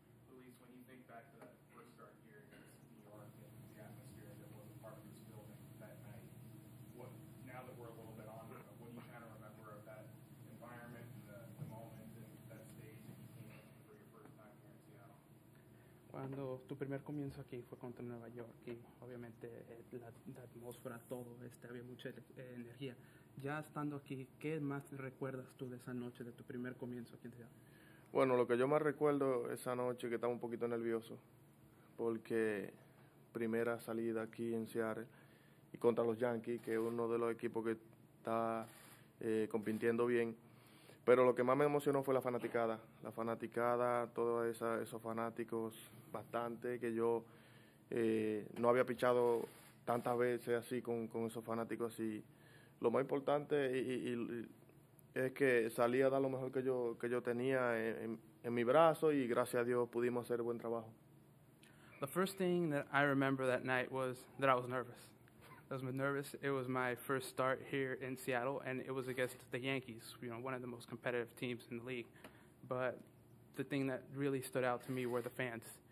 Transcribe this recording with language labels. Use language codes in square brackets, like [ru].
[en] Luis, when you think back to that first start here against New York and the atmosphere that was a part of this building that night, now that we're a little bit on, what do you kind of remember of that environment and the moment and that stage that you came in for your first time here in Seattle? [es] Cuando tu primer comienzo aquí fue contra Nueva York y obviamente la atmósfera, todo, había mucha energía. Ya estando aquí, ¿qué más recuerdas tú de esa noche, de tu primer comienzo aquí en Seattle? Bueno, lo que yo más recuerdo esa noche que estaba un poquito nervioso porque primera salida aquí en Seattle y contra los Yankees, que es uno de los equipos que está compitiendo bien. Pero lo que más me emocionó fue la fanaticada, todos esos fanáticos, bastante, que yo no había pichado tantas veces así con esos fanáticos así. Lo más importante es que salí a dar lo mejor que yo tenía en mi brazo y gracias a Dios pudimos hacer buen trabajo. [en] The first thing that I remember that night was that I was nervous. I was nervous. It was my first start here in Seattle, and it was against the Yankees, one of the most competitive teams in the league. But the thing that really stood out to me were the fans.